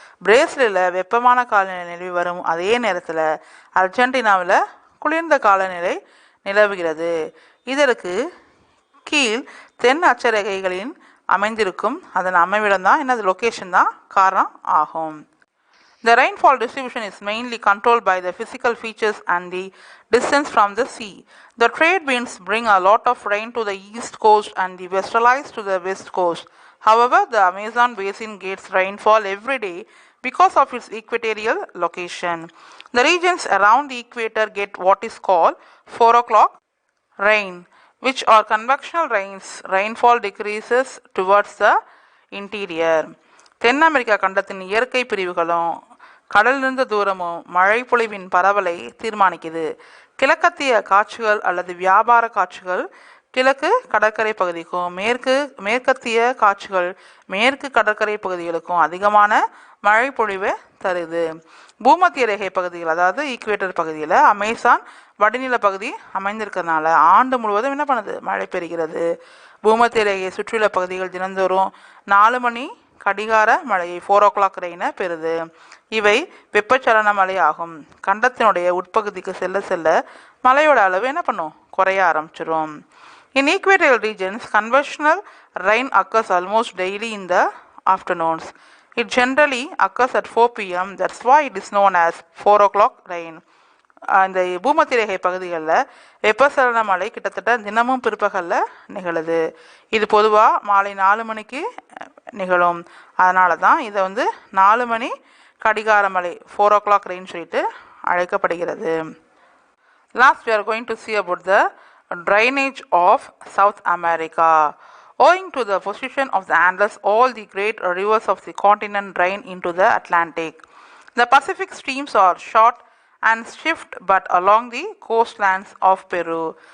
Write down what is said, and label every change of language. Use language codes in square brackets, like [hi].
[ta] பிரேசிலில் வெப்பமான காலநிலை நிலவி வரும் அதே நேரத்தில் அர்ஜென்டினாவில் குளிர்ந்த காலநிலை நிலவுகிறது. இதற்கு கீழ் தென் அச்சரேகைகளின் அமைந்திருக்கும் அதன் அமைவிடம் தான் என்னது லொக்கேஷன் தான் காரணம் ஆகும். [en] The rainfall distribution is mainly controlled by the physical features and the distance from the sea. The trade winds bring a lot of rain to the east coast and the westerlies to the west coast. However, the Amazon basin gets rainfall every day because of its equatorial location. The regions around the equator get what is called 4 o'clock rain, which are convectional rains. Rainfall decreases towards the interior. [ta] Then America கண்டத்தின் இயற்கை பிரிவுகளும் கடலிலிருந்து தூரமும் மழை பொழிவின் பரவலை தீர்மானிக்குது. கிழக்கத்திய காற்றுகள் அல்லது வியாபார காற்றுகள் கிழக்கு கடற்கரை பகுதிக்கும் மேற்கத்திய காற்றுகள் மேற்கு கடற்கரை பகுதிகளுக்கும் அதிகமான மழை பொழிவை தருது. பூமத்திய ரேகை பகுதிகள் அதாவது ஈக்குவேட்டர் பகுதியில் அமேசான் வடிநில பகுதி அமைந்திருக்கிறதுனால ஆண்டு முழுவதும் என்ன பண்ணுது மழை பெறுகிறது. பூமத்திய ரேகையை சுற்றியுள்ள பகுதிகள் தினந்தோறும் 4 மணி கடிகார மழையை 4 o'clock ரெயினை பெறுது. இவை வெப்பச்சலன மழை ஆகும். கண்டத்தினுடைய உட்பகுதிக்கு செல்ல செல்ல மழையோட அளவு என்ன பண்ணும் குறைய ஆரம்பிச்சிடும். [en] In equatorial regions, conventional rain occurs almost daily in the afternoons. It generally occurs at 4 p.m. That's why it is known as 4 o'clock rain. [ta] இந்த பூமத்திய ரேகை பகுதிகளில் வெப்பசலன மழை கிட்டத்தட்ட தினமும் பிற்பகலில் நிகழுது. இது பொதுவாக மாலை 4 மணிக்கு நிகழும். அதனால தான் இதை 4 மணி கடிகார மழை 4 o'clock rain சொல்லிட்டு அழைக்கப்படுகிறது. [en] Last we are going to see about the drainage of South America. Owing to the position of the Andes, all the great rivers of the continent drain into the Atlantic. The Pacific streams are short and swift but along the coastlands of Peru.